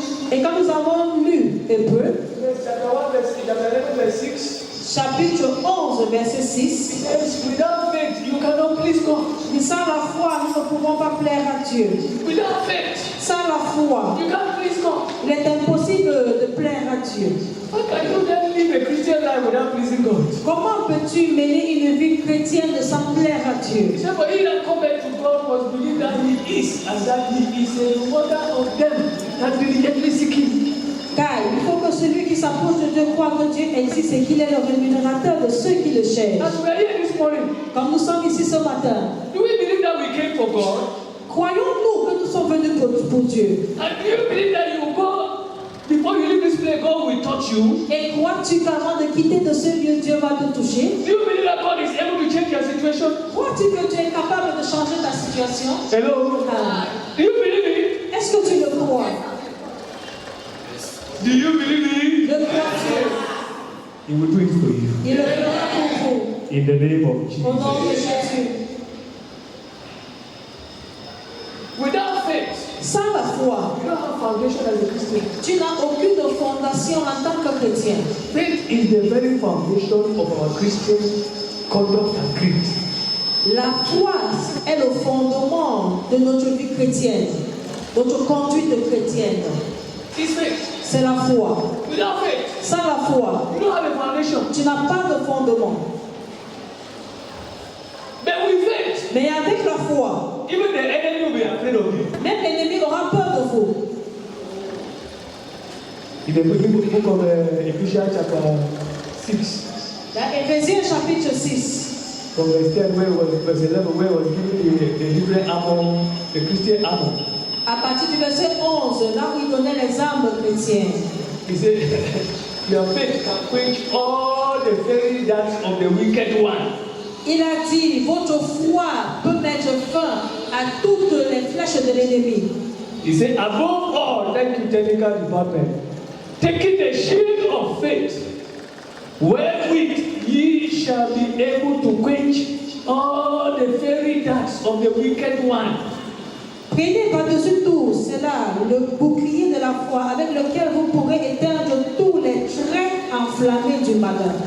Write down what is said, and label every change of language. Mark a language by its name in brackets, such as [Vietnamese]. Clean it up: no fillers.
[French] Et quand nous avons lu Hébreux, chapitre 11, verset 6, [English] without faith, you cannot please God. [French] Sans la foi, nous ne pouvons pas plaire à Dieu. [English] Without faith, [French] sans la foi, [English] you can't please God. [French] Il est impossible de plaire à Dieu. [English] How can you then live a Christian life without pleasing God? [French] Comment peux-tu mener une vie chrétienne sans plaire à Dieu? [English] He said, for he that cometh to God must believe that he is, and that he is a rewarder of them that diligently seek him. [French] Car il faut que celui qui s'approche de Dieu croit que Dieu existe et qu'il est le rémunérateur de ceux qui le cherchent. [English] As we are here this morning, [French] comme nous sommes ici ce matin, [English] do we believe that we came for God? [French] Croyons-nous que nous sommes venus pour Dieu? [English] And do you believe that you will go before you leave this place, God will touch you? [French] Et crois-tu qu'avant de quitter de ce lieu, Dieu va te toucher? [English] Do you believe that God is able to change your situation? [French] Crois-tu que Dieu est capable de changer ta situation? [English] Hello? Do you believe it? [French] Est-ce que tu le crois? [English] Do you believe it? [French] Le crois-tu? [English] He will do it for you. [French] Il le fera pour vous. [English] In the name of Jesus. [French] Au nom de Jésus. [English] Without faith, [French] sans la foi, [English] you don't have foundation as a Christian. [French] Tu n'as aucune fondation en tant que chrétien. [English] Faith is the very foundation of our Christian conduct and creed. [French] La foi est le fondement de notre vie chrétienne, notre conduite chrétienne. [English] It's faith. [French] C'est la foi. [English] Without faith, [French] sans la foi, [English] you don't have a foundation. [French] Tu n'as pas de fondement. [English] But with faith, [French] mais avec la foi, [English] even the enemy will be afraid of you. [French] Même l'ennemi aura peur de vous. [English] In the book of Ephesians chapter 6. [French] Dans Éphésiens chapitre 6. [English] From verse 10, verse 11, where was given the different armor, the Christian armor. [French] À partir du verset 11, là où il donnait les armes chrétiennes. [English] He said, your faith can quench all the fiery darts of the wicked one. [French] Il a dit, votre foi peut mettre fin à toutes les flèches de l'ennemi. [English] He said, above all, thank you, technical department, taking the shield of faith, wherewith ye shall be able to quench all the fairy darts of the wicked one. [French] Prenez par-dessus tout cela le bouclier de la foi avec lequel vous pourrez éteindre tous les traits enflammés du malheur.